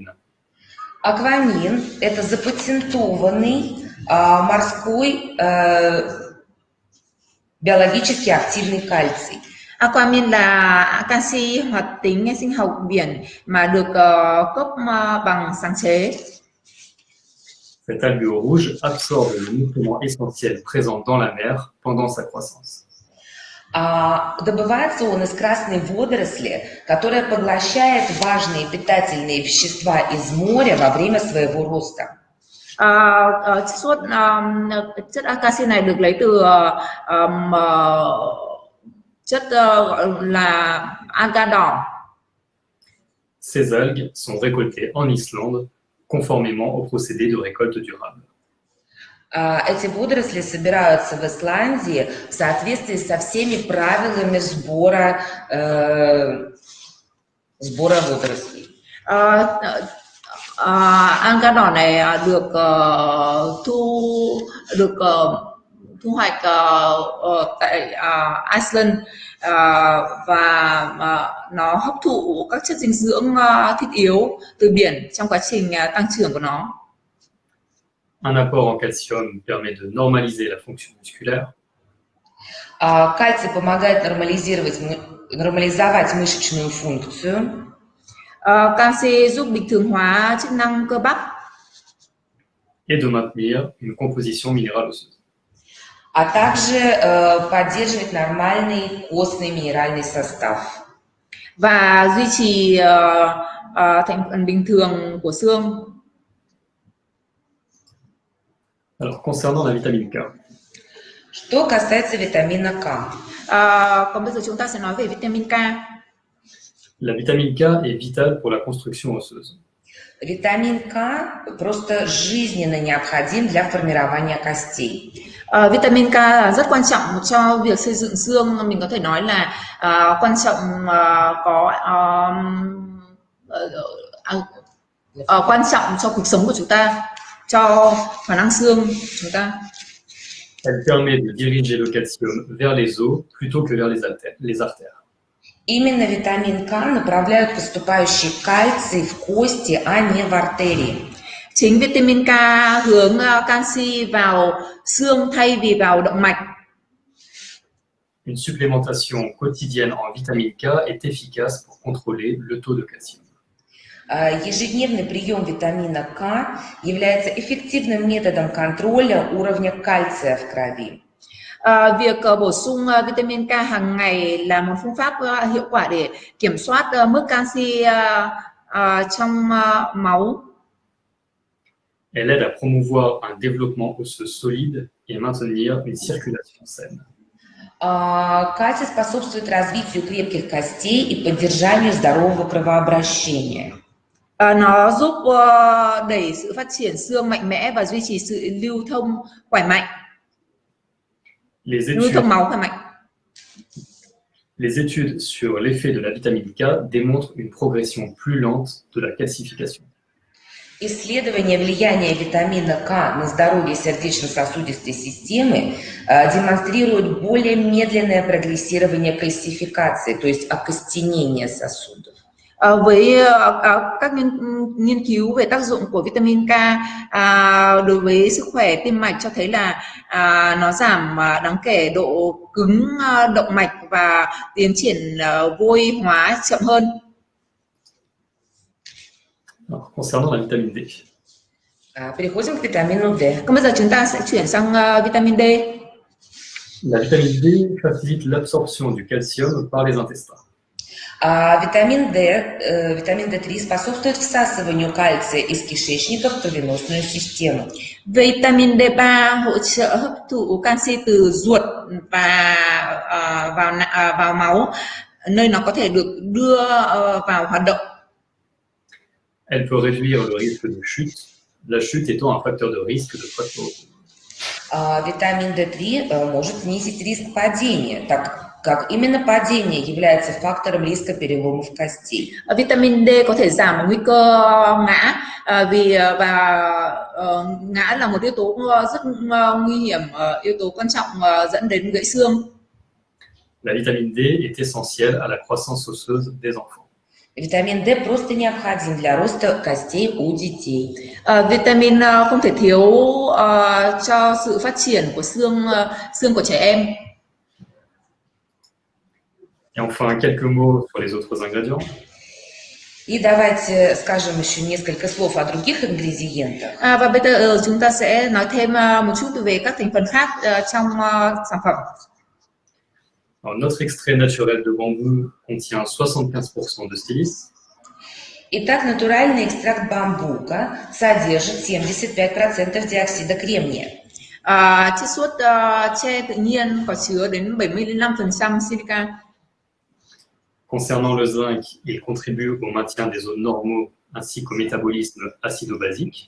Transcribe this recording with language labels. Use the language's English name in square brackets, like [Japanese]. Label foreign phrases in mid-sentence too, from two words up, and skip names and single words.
[Russian] Аквамин – это запатентованный морской биологически активный кальций. [Vietnamese] Aquamin là canxi hoạt tính sinh học biển mà được cấp bằng sáng chế. [French] Cette algue rouge absorbe le nutriment essentiel présent dans la mer pendant sa croissance. [Russian] Добывается он из красной водоросли, которая поглощает важные питательные вещества из моря во время своего роста. [Vietnamese] Chất canxi này được lấy từ chất là alga đỏ. [French] Ces algues sont récoltées en Islande conformément au procédé de récolte durable. [Russian] Эти водоросли собираются в Исландии в соответствии со всеми правилами сбора водорослей. [Vietnamese] Alga đỏ này được thu hoạch tại Iceland và nó hấp thụ các chất dinh dưỡng thiết yếu từ biển trong quá trình tăng trưởng của nó. [French] Un apport en calcium permet de normaliser la fonction musculaire. [Russian] Кальций помогает нормализовать мышечную функцию. [Vietnamese] Canxi giúp bình thường hóa chức năng cơ bắp [French] et de maintenir une composition minérale osseuse. [Russian] а также поддерживать нормальный костный минеральный состав. [Vietnamese] và duy trì thành phần bình thường của xương. [French] Alors, concernant la vitamine K, [Russian] Что касается витамина К. [Vietnamese] Còn bây giờ chúng ta sẽ nói về vitamin K. [French] la vitamine K est vitale pour la construction osseuse. [Russian] Витамин К просто жизненно необходим для формирования костей. [Vietnamese] Vitamin K rất quan trọng cho việc xây dựng xương. Mình có thể nói là quan trọng quan trọng cho cuộc sống của chúng ta, cho khả năng xương của chúng ta. [French] Elle permet de diriger le calcium vers les os plutôt que vers les artères. [Russian] Именно витамин К направляет поступающий кальций в кости, а не в артерии. [Vietnamese] Chính vitamin K hướng canxi vào xương thay vì vào động mạch. [French] Une supplémentation quotidienne en vitamine K est efficace pour contrôler le taux de calcium. [Russian] Ежедневный прием витамина К является эффективным методом контроля уровня кальция в крови. [Vietnamese] Việc bổ sung vitamin K hàng ngày là một phương pháp hiệu quả để kiểm soát mức canxi trong máu. [French] Elle aide à promouvoir un développement osseux solide et maintenir une circulation saine. [Russian] Кальций способствует развитию крепких костей и поддержанию здорового кровообращения. [Vietnamese] Nó giúp đẩy sự phát triển xương mạnh mẽ và duy trì sự lưu thông khỏe mạnh. Lưu thông máu khỏe mạnh. [French] Les études sur l'effet de la vitamine K démontrent une progression plus lente de la calcification. [Russian] Исследования влияния витамина К на здоровье сердечно-сосудистой системы демонстрируют более медленное прогрессирование кальцификации, то есть окостенение сосудов. [Vietnamese] Với các nghiên cứu về tác dụng của vitamin K đối với sức khỏe tim mạch cho thấy là nó giảm đáng kể độ cứng động mạch và tiến triển vôi hóa chậm hơn. [French] Alors, concernant la vitamine D. [Russian] Переходим к витамину D. [Vietnamese] Còn bây giờ chúng ta sẽ chuyển sang vitamin D. [French] La vitamine D facilite l'absorption du calcium par les intestins. [Russian] Витамин D3 способствует всасыванию кальция из кишечника в кровеносную систему. [Vietnamese] Vitamin D3 hỗ trợ hấp thụ canxi từ ruột và vào máu, nơi nó có thể được đưa vào hoạt động. [French] Elle peut réduire le risque de chute, la chute étant un facteur de risque de fracture. [Russian] Витамин D3 может снизить риск падения, так как именно падение является фактором риска переломов костей. [Vietnamese] Vitamin D có thể giảm nguy cơ ngã vì ngã là một yếu tố rất nguy hiểm, yếu tố quan trọng dẫn đến gãy xương. [French] La vitamine D est essentielle à la croissance osseuse des enfants. [Russian] Витамин D просто необходим для роста костей у детей. [Vietnamese] Vitamin không thể thiếu cho sự phát triển của xương của trẻ em. [French] Et enfin, quelques mots sur les autres ingrédients. [Russian] И давайте скажем еще несколько слов о других ингредиентах. [Vietnamese] Và bây giờ chúng ta sẽ nói thêm một chút về các thành phần khác trong sản phẩm. [French] Alors, notre extrait naturel de bambou contient 75% de silice. [Russian] Итак, натуральный экстракт бамбука содержит 75% диоксида кремния. [Vietnamese] Chiết xuất tre tự nhiên có chứa đến 75% silica. [French] Concernant le zinc, il contribue au maintien des zones normaux ainsi qu'au métabolisme acido-basique.